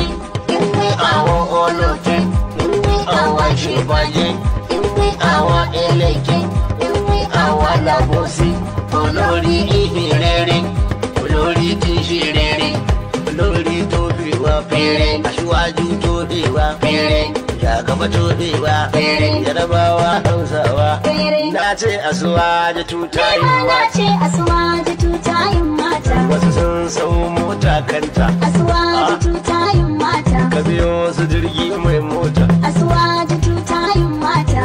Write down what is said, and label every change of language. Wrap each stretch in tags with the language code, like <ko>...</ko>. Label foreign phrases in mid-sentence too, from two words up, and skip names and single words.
<yo>Ìwé àwọn ọlọ́tẹ̀, ìwé àwọn ìṣèbàjẹ́, ìwé àwọn ẹlẹ́jẹ̀, ìwé àwọn alábòsí. Olórí ìhìn rere, olórí tí ń ṣe rere, olórí tó fi wá péré. Aṣíwájú tó fi wá péré, Jagaba tó fi wá péré.</yo> <ha>Yarabawa Hausawa, na ce Asuwaju tutayin mata. Na ce Asuwaju tutayin mata. Wasu sun sau mota kanta. Asuwaju tutayin mata. Ka biyo su jirgi mai mota. Asuwaju tutayin mata.</ha>